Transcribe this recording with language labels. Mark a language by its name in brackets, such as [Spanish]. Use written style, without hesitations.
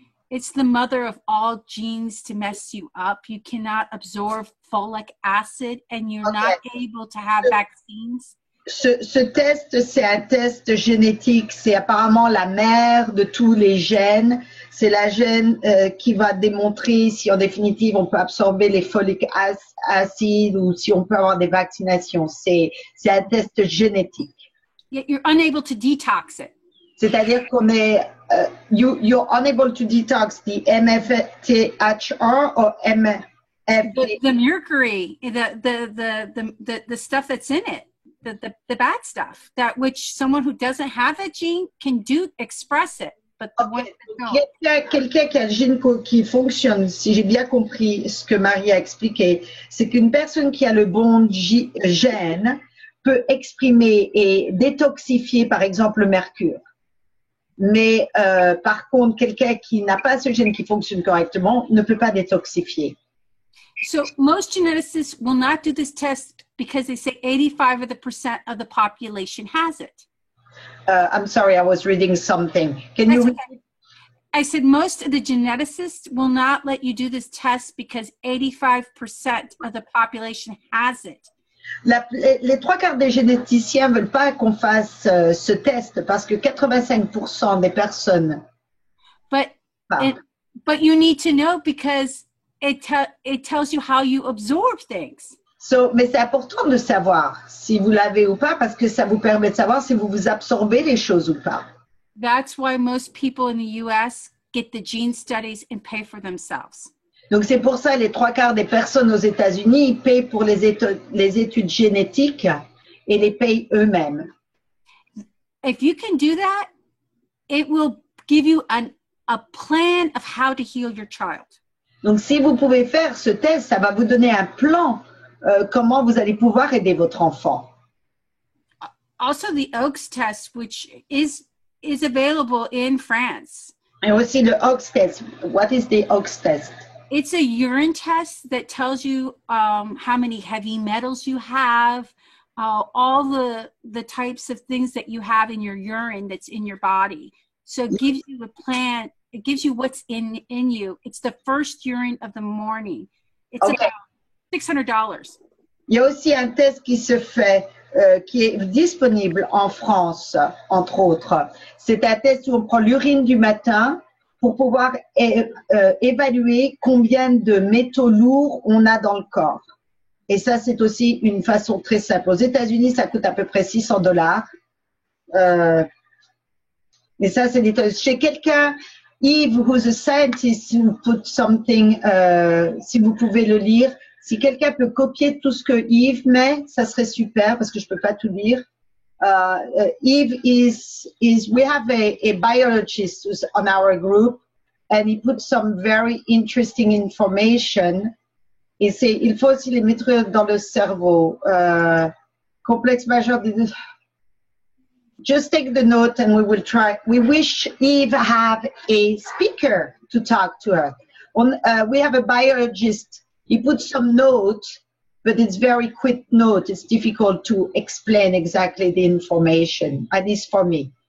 [English] It's the mother of all genes to mess you up. You cannot absorb folic acid and you're not able to have vaccines. [French] Ce test, c'est un test génétique. C'est apparemment la mère de tous les gènes. C'est la gène qui va démontrer si en définitive on peut absorber les folic acid ou si on peut avoir des vaccinations. C'est un test génétique. [English] Yet you're unable to detox it. [French] C'est-à-dire qu'on est, [English] you're unable to detox the MFTHR or MFT. The mercury, the stuff that's in it, the bad stuff, that which someone who doesn't have that gene can express it. But the one [French] quelqu'un qui a le gène qui fonctionne, si j'ai bien compris ce que Marie a expliqué, c'est qu'une personne qui a le bon gène peut exprimer et détoxifier, par exemple, le mercure. Mais par contre, quelqu'un qui n'a pas ce gène qui fonctionne correctement ne peut pas détoxifier. [English] So most geneticists will not do this test because they say 85% of the population has it. I'm sorry, I was reading something. Can you? Okay. I said most of the geneticists will not let you do this test because 85% of the population has it. [French] Les trois quarts des généticiens veulent pas qu'on fasse ce test parce que 85% des personnes. [English] But you need to know because it tells you how you absorb things. [French] Mais c'est important de savoir si vous l'avez ou pas parce que ça vous permet de savoir si vous absorbez les choses ou pas. [English] That's why most people in the US get the gene studies and pay for themselves. [French] Donc c'est pour ça les trois quarts des personnes aux États-Unis payent pour les études génétiques et les payent eux-mêmes. [English] If you can do that, it will give you a plan of how to heal your child. [French] Donc si vous pouvez faire ce test, ça va vous donner un plan comment vous allez pouvoir aider votre enfant. [English] Also the Oaks test, which is available in France. [French] Et aussi le Oaks test. [English] What is the Oaks test? It's a urine test that tells you how many heavy metals you have, all the types of things that you have in your urine that's in your body. So it gives you a plan. It gives you what's in you. It's the first urine of the morning. It's about $600. [French] Il y a aussi un test qui se fait, qui est disponible en France, entre autres. C'est un test où on prend l'urine du matin pour pouvoir évaluer combien de métaux lourds on a dans le corps. Et ça, c'est aussi une façon très simple. Aux États-Unis, ça coûte à peu près $600. Et ça, c'est chez quelqu'un, Yves, [English] who's a scientist, who put something, [French] si vous pouvez le lire. Si quelqu'un peut copier tout ce que Yves met, ça serait super parce que je peux pas tout lire. [English] Yves we have a biologist who's on our group and he put some very interesting information. [French] Et il faut aussi les mettre dans le cerveau. Complexe majeur. [English] Just take the note and we will try. We wish Eve have a speaker to talk to her. We have a biologist. He put some notes, but it's very quick note. It's difficult to explain exactly the information, at least for me.